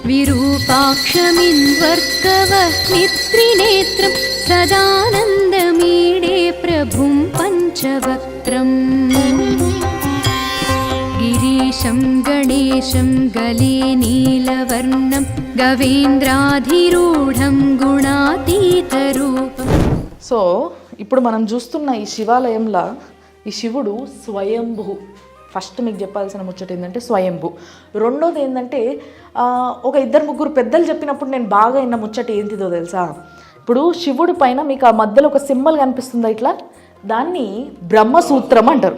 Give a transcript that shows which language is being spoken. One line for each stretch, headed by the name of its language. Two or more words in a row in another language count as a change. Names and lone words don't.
Sanskrit: विरूपाक्षमिन्वर्कवह्नित्रिनेत्रं सदानन्दमीडे प्रभुं पञ्चवक्त्रम् गिरीशं गणेशं गले नीलवर्णं गवेन्द्राधिरूढं गुणातीतरूपम्.
Telugu: సో ఇప్పుడు మనం చూస్తున్న ఈ శివాలయంలో ఈ శివుడు స్వయంభూ. ఫస్ట్ మీకు చెప్పాల్సిన ముచ్చట ఏంటంటే స్వయంభూ. రెండోది ఏంటంటే ఒక 2-3 పెద్దలు చెప్పినప్పుడు నేను బాగా విన్న ముచ్చట ఏంటిదో తెలుసా? ఇప్పుడు శివుడి పైన మీకు ఆ మధ్యలో ఒక సింబల్ కనిపిస్తుందా ఇట్లా, దాన్ని బ్రహ్మసూత్రం అంటారు.